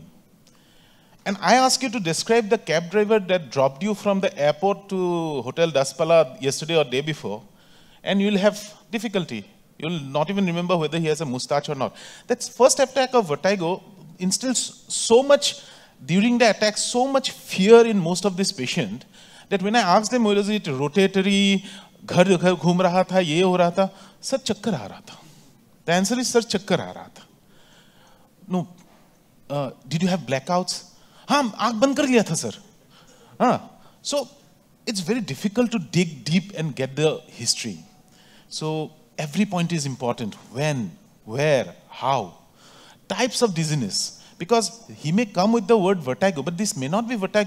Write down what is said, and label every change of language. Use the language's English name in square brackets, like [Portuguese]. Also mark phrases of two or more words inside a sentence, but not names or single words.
[English] And I ask you to describe the cab driver that dropped you from the airport to Hotel Daspala yesterday or day before. And you will have difficulty. You will not even remember whether he has a mustache or not. That first attack of vertigo instills so much, during the attack, so much fear in most of this patient, that when I ask them, was it rotatory, [Hindi] घर घूम रहा था, ये हो रहा था, [English] sir, [Hindi] चक्कर आ रहा था. [English] The answer is, sir, [Hindi] चक्कर आ रहा था. [English] No. Did you have blackouts? [Hindi] हाँ, आँख बंद कर लिया था, sir. [English] So, it's very difficult to dig deep and get the history. So, every point is important. When, where, how. Types of dizziness. Because he may come with the word vertigo, but this may not be vertigo.